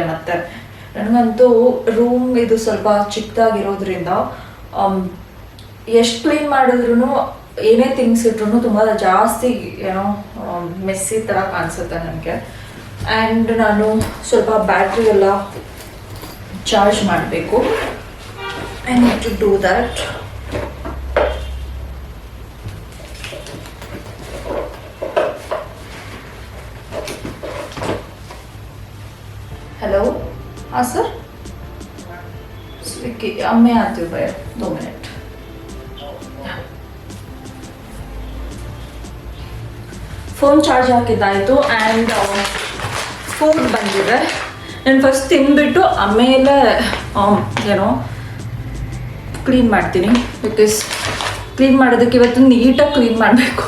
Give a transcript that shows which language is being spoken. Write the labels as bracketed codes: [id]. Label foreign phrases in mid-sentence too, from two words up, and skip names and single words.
[kn] ಮತ್ತೆ ನನಗಂತೂ ರೂಮ್ ಇದು ಸ್ವಲ್ಪ ಚಿಕ್ಕದಾಗಿರೋದ್ರಿಂದ ಎಷ್ಟು ಕ್ಲೀನ್ ಮಾಡಿದ್ರು ಏನೇ ಥಿಂಗ್ಸ್ ಇಟ್ರು ತುಂಬ ಜಾಸ್ತಿ ಏನೋ ಮೆಸ್ಸಿ ಥರ ಕಾಣಿಸುತ್ತೆ ನನಗೆ. ಆ್ಯಂಡ್ ನಾನು ಸ್ವಲ್ಪ ಬ್ಯಾಟ್ರಿ ಎಲ್ಲ ಚಾರ್ಜ್ ಮಾಡಬೇಕು. [en] I need to do that. [hi] हेलो, हाँ सर, स्विगी अब मैं आती हूँ भैया, 2 मिनट. [en] phone charge [kn] ಹಾಕಿದ್ದಾಯಿತು. [en] and food [kn] ಬಂದಿದೆ. ನಾನು ಫಸ್ಟ್ ತಿಂದ್ಬಿಟ್ಟು ಆಮೇಲೆ ಏನೋ ಕ್ಲೀನ್ ಮಾಡ್ತೀನಿ. [en] because clean [kn] ಮಾಡೋದಕ್ಕೆ ಇವತ್ತು ನೀಟಾಗಿ ಕ್ಲೀನ್ ಮಾಡಬೇಕು.